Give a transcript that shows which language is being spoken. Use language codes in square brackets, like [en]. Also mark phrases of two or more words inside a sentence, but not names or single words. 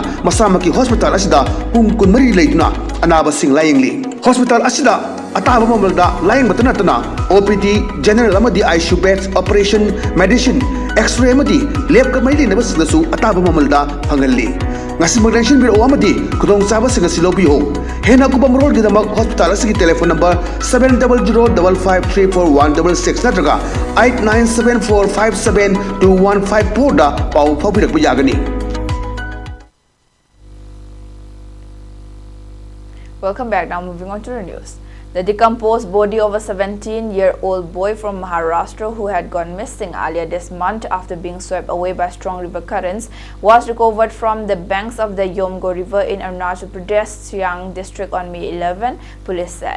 [mni] ꯃꯁꯥꯃꯛꯀꯤ ꯍꯣꯁꯄꯤꯇꯥꯜ ꯑꯁꯤꯗ ꯄꯨꯡ 24 ꯂꯩꯗꯨꯅ ꯑꯅꯥꯕꯁꯤꯡ ꯂꯥꯌꯦꯡꯂꯤ ꯍꯣꯁꯄꯤꯇꯥꯜ ꯑꯁꯤꯗ ꯑꯇꯥꯕ ꯃꯃꯜꯗ ꯂꯥꯌꯦꯡꯕꯇ ꯅꯠꯇꯅ [en] OPD general [mni] ꯑꯃꯗꯤ [en] ICU beds operation medicine x-ray [mni] ꯑꯃꯗꯤ ꯂꯦꯕꯀ ꯃꯔꯤ ꯂꯩꯅꯕꯁꯤꯡꯗꯁꯨ ꯑꯇꯥꯕ ꯃꯃꯜꯗ ꯐꯪꯍꯜꯂꯤ ꯉꯁꯤꯃꯛ ꯂꯦꯡꯁꯤꯟꯕꯤꯔꯛꯎ ꯑꯃꯗꯤ ꯈꯨꯗꯣꯡꯆꯥꯕꯁꯤꯡ ꯑꯁꯤ ꯂꯧꯕꯤꯌꯨ ꯍꯦꯟꯅ ꯑꯀꯨꯞꯄ ꯃꯔꯣꯜꯒꯤꯗꯃꯛ ꯍꯣꯁꯄꯤꯇꯥꯜ ꯑꯁꯤꯒꯤ [en] telephone number [mni] 7005534166 ꯅꯠꯇ꯭ꯔꯒ 8974572154 ꯗ ꯄꯥꯎ ꯐꯥꯎꯕꯤꯔꯛꯄ ꯌꯥꯒꯅꯤ [en] Welcome back. Now moving on to the news. The decomposed body of a 17-year-old boy from Maharashtra who had gone missing earlier this month after being swept away by strong river currents was recovered from the banks of the Yomgo River in Arunachal Pradesh, Siang district on May 11, police said.